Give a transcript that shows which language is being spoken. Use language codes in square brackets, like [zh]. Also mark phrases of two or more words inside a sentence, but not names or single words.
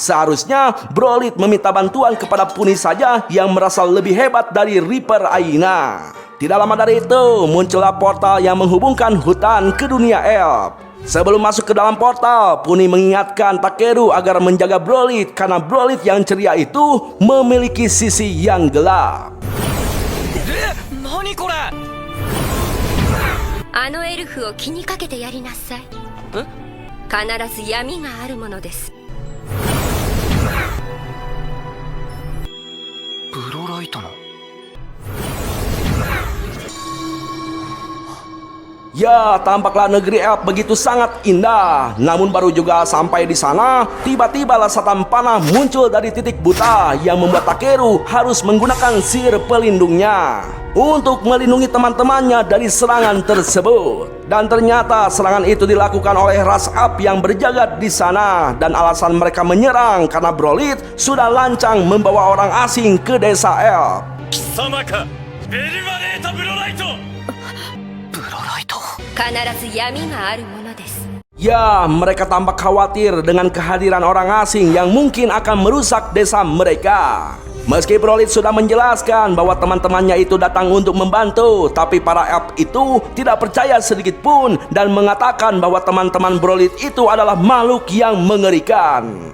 [id] Seharusnya Broly meminta bantuan kepada Puni saja yang merasa lebih hebat dari Reaper Aina. Tidak lama dari itu, muncullah portal yang menghubungkan hutan ke dunia elf. Sebelum masuk ke dalam portal, Puni mengingatkan Takeru agar menjaga Broly karena Broly yang ceria itu memiliki sisi yang gelap. [ja] 何これ。あのエルフを気にかけてやりなさい。必ず闇があるものです。ブロライトの。 [id] Ya, tampaklah negeri elf begitu sangat indah. Namun baru juga sampai di sana, tiba-tiba lesatan panah muncul dari titik buta yang membuat Takeru harus menggunakan sihir pelindungnya untuk melindungi teman-temannya dari serangan tersebut. Dan ternyata serangan itu dilakukan oleh ras elf yang berjaga di sana. Dan alasan mereka menyerang karena Broly sudah lancang membawa orang asing ke desa elf. [ja] 貴様か。ベルマネータブロライト。ブロライト。必ず闇があるものです。 [id] Ya, mereka tampak khawatir dengan kehadiran orang asing yang mungkin akan merusak desa mereka. Meski Broly sudah menjelaskan bahwa teman-temannya itu datang untuk membantu, tapi para elf itu tidak percaya sedikit pun dan mengatakan bahwa teman-teman Broly itu adalah makhluk yang mengerikan.